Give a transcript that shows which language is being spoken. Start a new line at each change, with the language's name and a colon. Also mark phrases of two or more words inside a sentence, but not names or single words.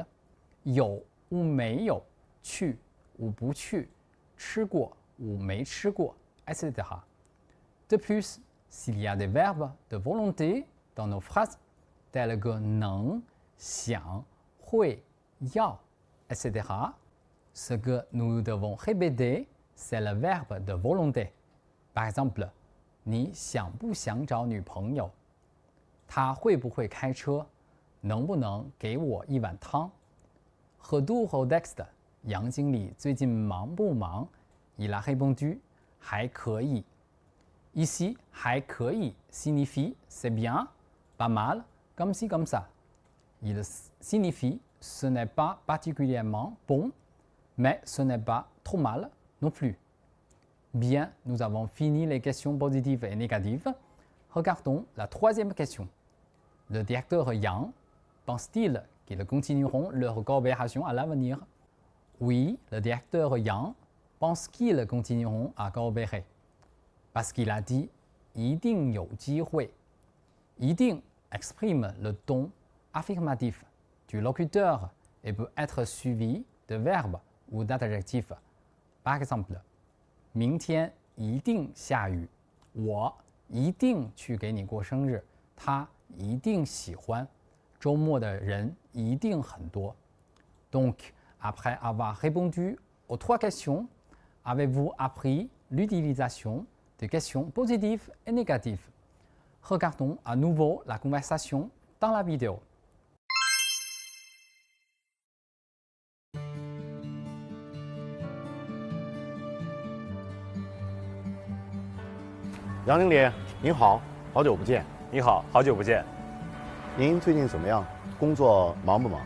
Chinese: 有 ou 没有，去 ou 不去，吃过 ou 没吃过，
French: etc. De plus, s'il y a des verbes de volonté dans nos phrases, tels que
Chinese: 能、想、会、要,
French: etc., ce que nous devons répéter, c'est le verbe de volonté. Par exemple,
Chinese: 你想不想找女朋友？他会不会开车？能不能给我一碗汤？
French: Retour au texte.
Chinese: 杨经理最近忙不忙？
French: Il a répondu
Chinese: 还可以。
French: Ici,
Chinese: 还可以
French: signifie c'est bien, pas mal, comme ci comme ça. Il signifie ce n'est pas particulièrement bon, mais ce n'est pas trop mal non plus. Bien, nous avons fini les questions positives et négatives. Regardons la troisième question. Le directeur Yang pense-t-il qu'ils continueront leur coopération à l'avenir? Oui, le directeur Yang pense qu'ils continueront à coopérer. Parce qu'il a dit «
Chinese: 一定有机会 ».
French: « 一定 exprime le ton affirmatif du locuteur et peut être suivi de verbes ou d'adjectifs. Par exemple,
Chinese: 明天一定下雨，我一定去给你过生日，他一定喜欢，周末的人一定很多。
French: Donc, après avoir répondu aux trois questions, avez-vous appris l'utilisation des questions positives et négatives? Regardons à nouveau la conversation dans la vidéo.
Chinese: 杨经理，您好，好久不见。你好，好久不见。您最近怎么样？工作忙不忙？